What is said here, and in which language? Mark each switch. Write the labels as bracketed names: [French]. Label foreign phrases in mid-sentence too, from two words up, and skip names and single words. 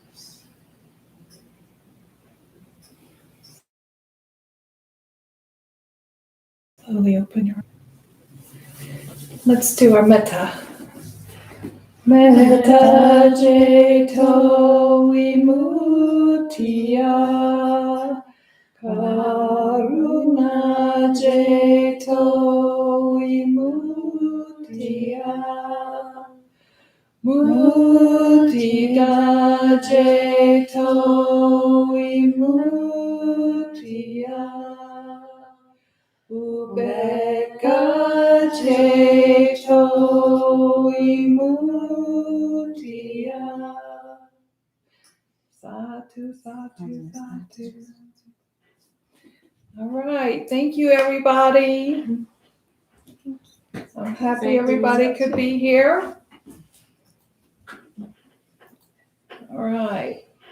[English] Slowly open your eyes. Let's do our metta. [Pali] Metta Jeto Vimuttiya Karuna Jeto Vimuttiya Mudita Jeto Vimuttiya Ubeka Jeto Vimuttiya. Satu, satu, satu. [English] All right. Thank you, everybody. I'm happy everybody could be here. All right.